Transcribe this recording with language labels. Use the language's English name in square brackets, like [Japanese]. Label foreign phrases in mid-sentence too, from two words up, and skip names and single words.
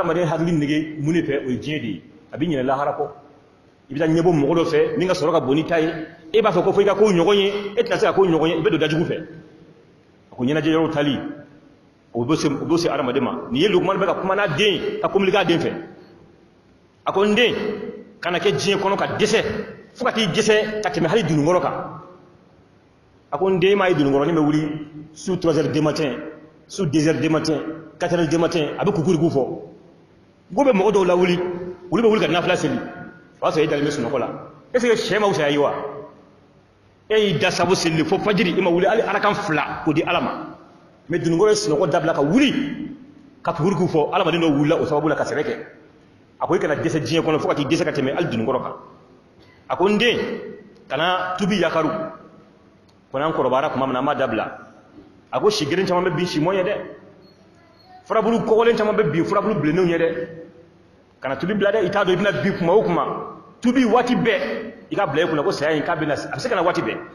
[Bambara] adamaden hakili nege mun de fɛ o ye diɲɛ de ye a bɛ ɲinɛ lahara kɔ i bɛ taa ɲɛbɔ mɔgɔ dɔ fɛ min ka sɔrɔ ka bon ni ta ye e b'a fɛ ko fɔ i ka kow ɲɔgɔn ye e tɛna se ka kow ɲɔgɔn ye i bɛ don dajugu fɛ a ko ɲɛnajɛ yɔrɔw tali o b'o se adamaden ma nin ye lukumani bɛ ka kuma n'a den ye ka communiquer a den fɛ a ko n den kana kɛ diɲɛ kɔnɔ ka dɛsɛ fo ka t'i dɛsɛ ka tɛmɛ hali dununkɔrɔ kan a ko n den m'a ye dununkɔrɔ ni bɛ wuli su [French] 3 heures du matin [Bambara] su [French] 2 heures du matin 4 heures du matin [Bambara] a bɛ kukuriku fɔ ko bɛ mɔgɔ dɔw la wuli olu bɛ wuli ka nafila seli o y'a sɔrɔ e dalen bɛ sunɔgɔ la [French] est ce que [Bambara] sɛ ma fisaya ye wa e y'i da sabu seli fo fajiri i ma wuli hali arakan 2 k'o di ala ma mais dununkɔrɔ ye sunɔgɔ dabila ka wuli ka kukuriku fɔ adamaden dɔw wulila o sababu la ka sɛbɛ kɛ a ko i kana dɛsɛ diɲɛ kɔnɔ fo ka t'i dɛsɛ ka tɛmɛ hali dununkɔrɔ kan a ko n den kana tubi yakaru ko n'an kɔrɔbayara tuma min na an b'a dabila a ko si geren caman bɛ bin si mɔn ye dɛ furabulu kɔgɔlen caman bɛ bin furabulu bilennenw ye dɛ kana tubi bila dɛ i t'a dɔn i bɛna bin kuma o kuma tubi waati bɛɛ i ka bila i kunna ko saya in k'a bɛna a bɛ se ka na waati bɛɛ